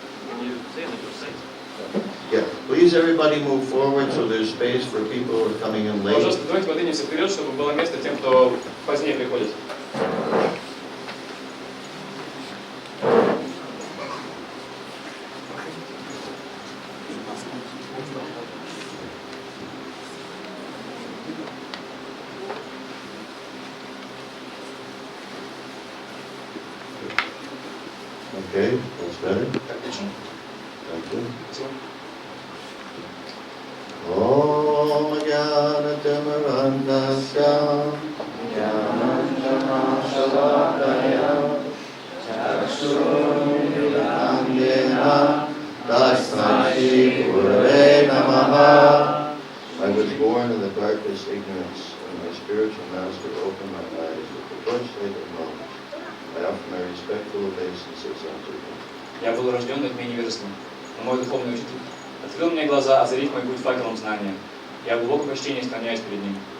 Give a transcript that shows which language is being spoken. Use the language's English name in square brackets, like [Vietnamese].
[English] Can you say that you're saying? Yeah, please everybody move forward so there's space for people who are coming in late. [Russian] Пожалуйста, давайте подвинемся вперед, чтобы было место тем, кто позднее приходит. [English] Okay, that's better. [Russian] Отлично. [English] Thank you. [Russian] Спасибо. [Sanskrit] Om Jnanatamrandasya Jnanantamashalakaya Chakshurmilangena Tasmai Gurave Namaha. [English] I was born in the darkest ignorance, and my spiritual master opened my eyes with the torchlight of knowledge. I offer my respectful obeisances unto him. [Russian] Я был рожден в тьме невежества, но мой духовный учитель открыл мне глаза, озарив мой путь факелом знания. Я в глубоком почтении склоняюсь перед ним.